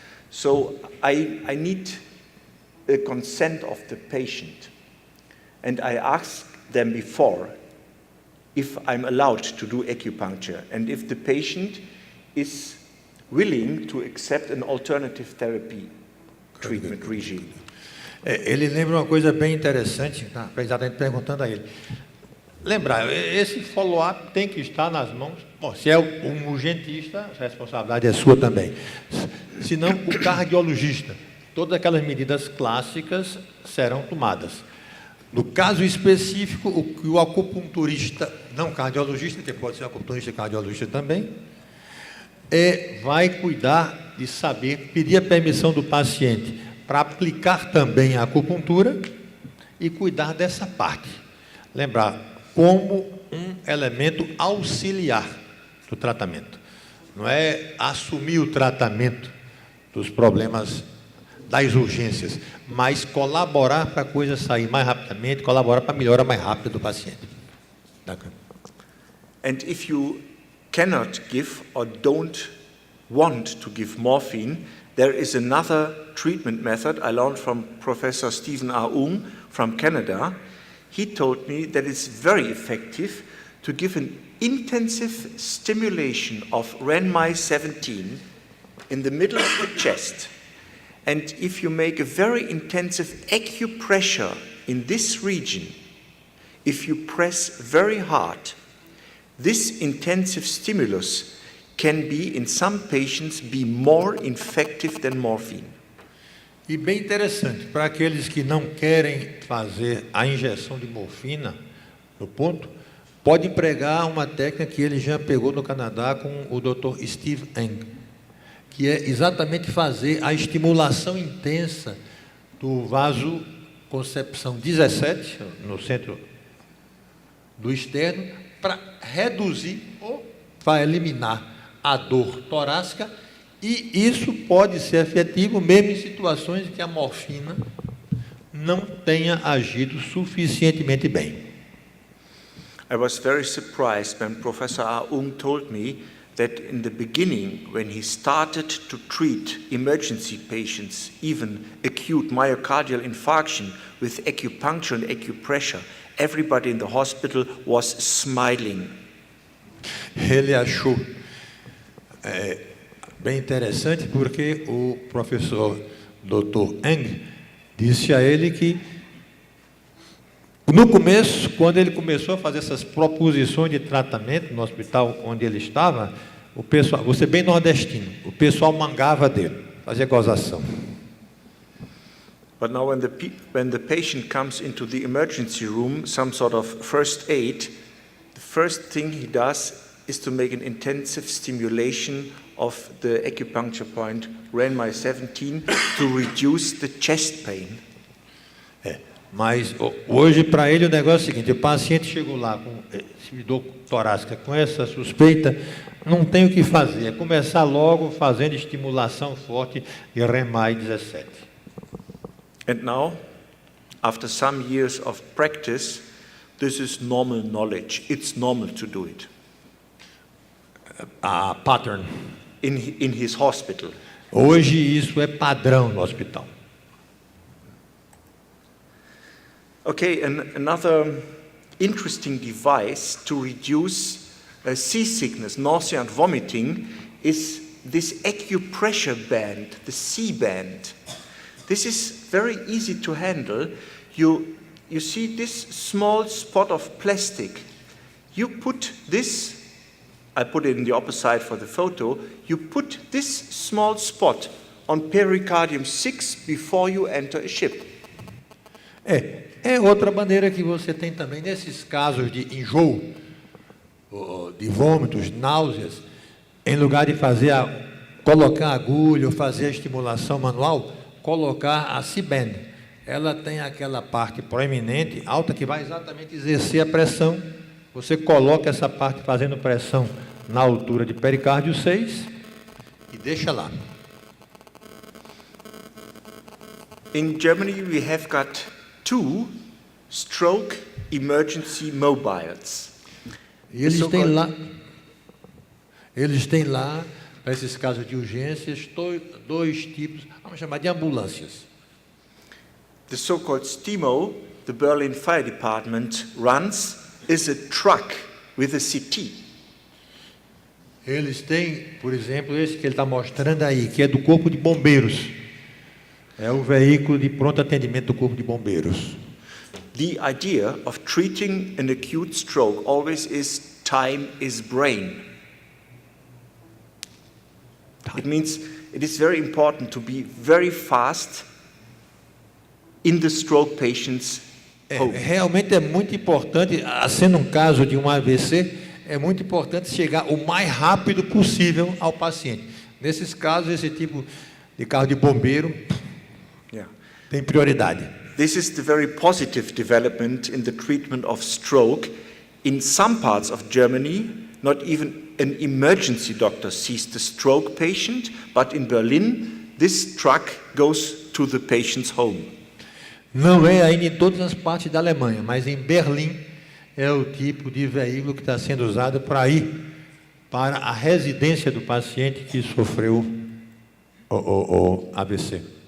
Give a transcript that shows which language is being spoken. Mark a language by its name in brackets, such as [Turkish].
[English] So I need a consent of the patient, and I ask them before if I'm allowed to do acupuncture and if the patient is willing to accept an alternative therapy treatment regime. [Portuguese] Ele lembra uma coisa bem interessante, tá? Exatamente perguntando a ele. Lembrar, esse follow-up tem que estar nas mãos. Bom, se é um urgentista, a responsabilidade é sua também. Se não, o cardiologista. Todas aquelas medidas clássicas serão tomadas. No caso específico, o acupunturista, não cardiologista, que pode ser acupunturista e cardiologista também, vai cuidar de saber, pedir a permissão do paciente para aplicar também a acupuntura e cuidar dessa parte. Lembrar, como um elemento auxiliar do tratamento. Não é assumir o tratamento dos problemas das urgências, mas colaborar para a coisa sair mais rapidamente, colaborar para a melhora mais rápida do paciente. [English] And if you cannot give or don't want to give morphine, there is another treatment method I learned from Professor Stephen Aung from Canada. He told me that it's very effective to give an intensive stimulation of RENMI 17 in the middle of the chest. And if you make a very intensive acupressure in this region, if you press very hard, this intensive stimulus can be, in some patients, be more effective than morphine. [Portuguese] E bem interessante, para aqueles que não querem fazer a injeção de morfina no ponto, pode empregar uma técnica que ele já pegou no Canadá com o Dr. Steve Eng, que é exatamente fazer a estimulação intensa do vaso concepção 17, no centro do externo, para reduzir ou para eliminar a dor torácica, e isso pode ser efetivo mesmo em situações em que a morfina não tenha agido suficientemente bem. [English] I was very surprised when Professor Aung told me that in the beginning, when he started to treat emergency patients, even acute myocardial infarction with acupuncture and acupressure, everybody in the hospital was smiling. [Portuguese] Ele achou bem interessante porque o professor Dr. Eng disse a ele que no começo, quando ele começou a fazer essas proposições de tratamento no hospital onde ele estava, o pessoal, você bem nordestino, o pessoal mangava dele, fazia gozação. [English] But now when the patient comes into the emergency room, some sort of first aid, the first thing he does is to make an intensive stimulation of the acupuncture point RENMI 17 to reduce the chest pain. [Portuguese] Mas hoje para ele o negócio é o seguinte: o paciente chegou lá com dor torácica com essa suspeita, não tem o que fazer, é começar logo fazendo estimulação forte de RENMI 17. [English] And now, after some years of practice, this is normal knowledge. It's normal to do it. A pattern. In his hospital. [Portuguese] Hoje isso é padrão no hospital. [English] Okay, another interesting device to reduce seasickness, nausea and vomiting is this acupressure band, the C band. This is very easy to handle. You see this small spot of plastic. You put this, I put it in the opposite side for the photo, you put this small spot on pericardium 6 before you enter a ship. [Portuguese] É outra maneira que você tem também, nesses casos de enjoo, de vômitos, náuseas, em lugar de colocar a agulha ou fazer a estimulação manual, colocar a C-band. Ela tem aquela parte proeminente, alta, que vai exatamente exercer a pressão. Você coloca essa parte fazendo pressão na altura de pericárdio 6 e deixa lá. [English] In Germany we have got 2 stroke emergency mobiles. [Portuguese] E eles têm lá, para esses casos de urgências, 2 tipos, vamos chamar de ambulâncias. [English] The so-called STIMO, the Berlin Fire Department runs, is a truck with a CT. [Portuguese] Eles têm, por exemplo, esse que ele está mostrando aí, que é do Corpo de Bombeiros. É o veículo de pronto atendimento do Corpo de Bombeiros. [English] The idea of treating an acute stroke always is time is brain. It means it is very important to be very fast in the stroke patient's home. [Portuguese] Realmente é muito importante, sendo um caso de um AVC, é muito importante chegar o mais rápido possível ao paciente. Nesses casos, esse tipo de carro de bombeiro tem prioridade. [English] This is the very positive development in the treatment of stroke. In some parts of Germany, not even an emergency doctor sees the stroke patient, but in Berlin, this truck goes to the patient's home. [Portuguese] Não é ainda em todas as partes da Alemanha, mas em Berlim é o tipo de veículo que está sendo usado para ir para a residência do paciente que sofreu o AVC.